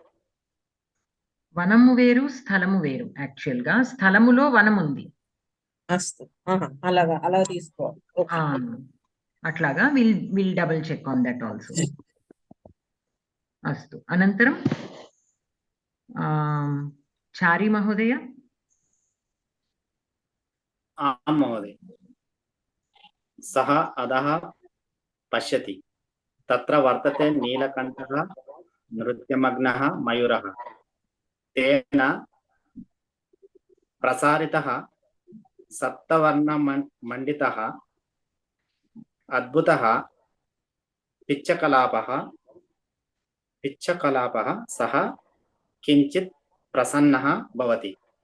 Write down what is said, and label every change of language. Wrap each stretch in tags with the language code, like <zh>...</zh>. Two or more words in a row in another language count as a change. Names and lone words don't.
<te>వనము వేరు స్థలము వేరు. యాక్చువల్ గా స్థలములో వనం ఉంది. అస్తు, అలాగా అలా తీసుకోవాలి. ఓకే,</te> <en>అట్లాగా will double check on that also.</en> <sa>అస్తు. అనంతరం చారి మహోదయ. आं महोदय। सः अधः पश्यति, तत्र वर्तते नीलकण्ठः नृत्यमग्नः मयूरः। तेन प्रसारितः सप्तवर्णमण्डितः अद्भुतः पिच्चकलापः सः किञ्चित् प्रसन्नः भवति।</sa>